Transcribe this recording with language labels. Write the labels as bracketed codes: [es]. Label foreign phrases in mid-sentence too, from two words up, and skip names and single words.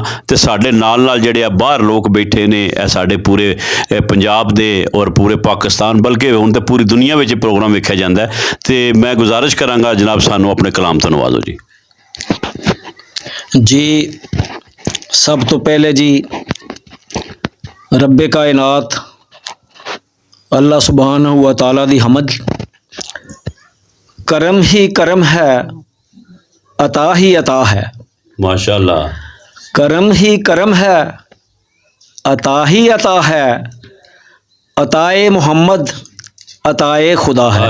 [pa] ਤੇ ਸਾਡੇ ਨਾਲ ਜਿਹੜੇ ਆ ਬਾਹਰ ਲੋਕ ਬੈਠੇ ਨੇ, ਇਹ ਸਾਡੇ ਪੂਰੇ ਪੰਜਾਬ ਦੇ ਔਰ ਪੂਰੇ ਪਾਕਿਸਤਾਨ, ਬਲਕਿ ਹੁਣ ਤਾਂ ਪੂਰੀ ਦੁਨੀਆ ਵਿੱਚ ਪ੍ਰੋਗਰਾਮ ਵੇਖਿਆ ਜਾਂਦਾ ਹੈ। ਤੇ ਮੈਂ ਗੁਜ਼ਾਰਿਸ਼ ਕਰਾਂਗਾ ਜਨਾਬ ਸਾਨੂੰ ਆਪਣੇ ਕਲਾਮ ਤੋਂ ਨਵਾਜ਼ੋ ਜੀ। ਜੀ ਸਭ ਤੋਂ ਪਹਿਲੇ ਜੀ ਰੱਬੇ ਕਾਇਨਾਤ [ar] الله سبحانه وتعالى [pa] दी हमद, [ur] کرم ہی کرم ہے، عطا ہی عطا ہے. [ar] माशाअल्लाह। [ur] کرم ہی کرم ہے، عطا ہی عطا ہے، عطائے محمد عطائے خدا ہے.